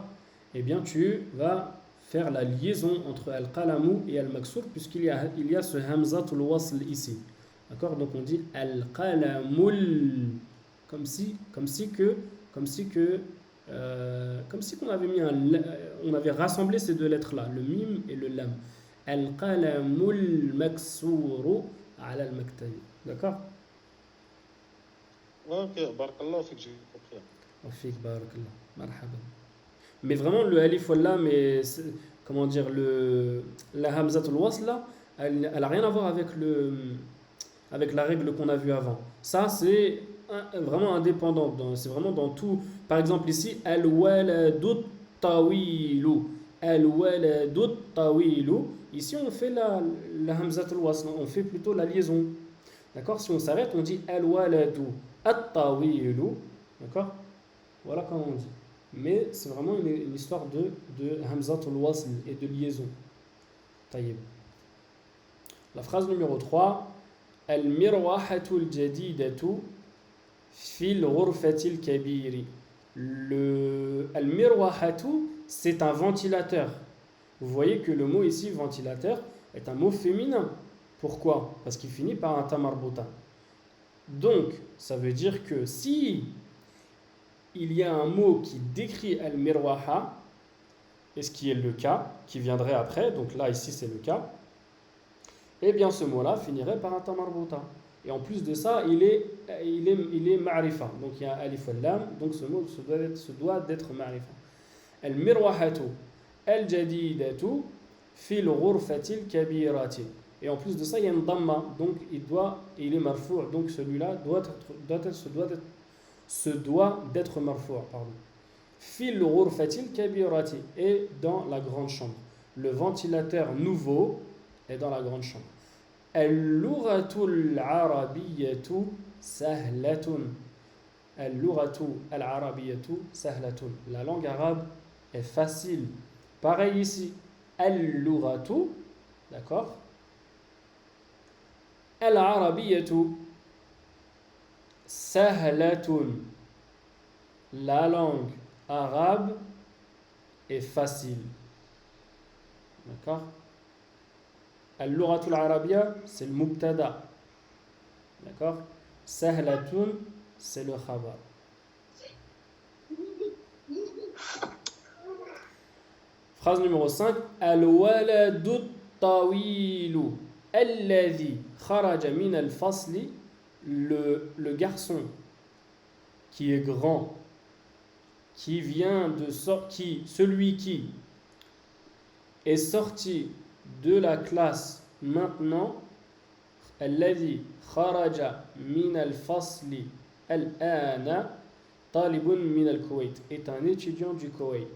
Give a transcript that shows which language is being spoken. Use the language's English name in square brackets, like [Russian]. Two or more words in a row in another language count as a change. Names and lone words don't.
[French] Eh bien, tu vas faire la liaison entre al-qalamu et al-maksur puisqu'il y a ce [Arabic] همزة الوصل [French] ici. D'accord? Donc on dit al-qalamul comme si on avait rassemblé ces deux lettres là, le mim et le lam. [Arabic] القلم المكسور على المكتب. D'accord? [French] Ok, barakallah, fait que j'ai compris. [Arabic] وفيك بارك الله مرحبا. [French] Mais vraiment, le alif ou le lam, comment dire, la [Arabic] همزة الوصل, [French] là, elle n'a rien à voir avec la règle qu'on a vue avant. Ça, c'est vraiment indépendant. C'est vraiment dans tout. Par exemple, ici, [Arabic] الولد الطويل. الولد الطويل. [French] Ici, on fait la [Arabic] همزة الوصل. [French] On fait plutôt la liaison. D'accord? Si on s'arrête, on dit [Arabic] الولد الطويل. [French] D'accord? Voilà comment on dit. Mais c'est vraiment une histoire de [Arabic] همزة الوصل [French] et de liaison. Taïeb. La phrase numéro 3. [Arabic] المروحة الجديدة في الغرفة الكبير. [French] Le al-mirwahatu, c'est un ventilateur. Vous voyez que le mot ici, ventilateur, est un mot féminin. Pourquoi? Parce qu'il finit par un tamarbuta. Donc, ça veut dire que si il y a un mot qui décrit al-mirwaha, et ce qui est le cas, qui viendrait après, donc là, ici, c'est le cas, eh bien, ce mot-là finirait par un tamarbuta. Et en plus de ça, il est ma'rifa. Donc, il y a [Arabic] ألف اللام, [French] donc ce mot se doit d'être ma'rifa. [Arabic] المروحة الجديدة في الغرفة الكبيرة. [French] Et en plus de ça, il y a une damma, donc il est marfou', donc celui-là se doit d'être marfou', pardon. [Arabic] في الغرفة الكبيرة, [French] et dans la grande chambre. Le ventilateur nouveau est dans la grande chambre. [Arabic] اللغة العربية سهلة. اللغة العربية سهلة. [French] La langue arabe est facile. Pareil ici. Al-lughatu, d'accord? [Arabic] العربية سهلة. [French] La langue arabe est facile. D'accord? [Arabic] اللغة العربية, [French] c'est le mubtada. D'accord? Sahlatun, c'est le khabar. Phrase numéro 5. [Arabic] الولد الطويل الذي خرج من الفصل. [French] Le garçon qui est grand, qui vient de celui qui est sorti de la classe maintenant, [Arabic] الذي خرج من الفصل الآن طالب من الكويت, [French] est un étudiant du Koweït.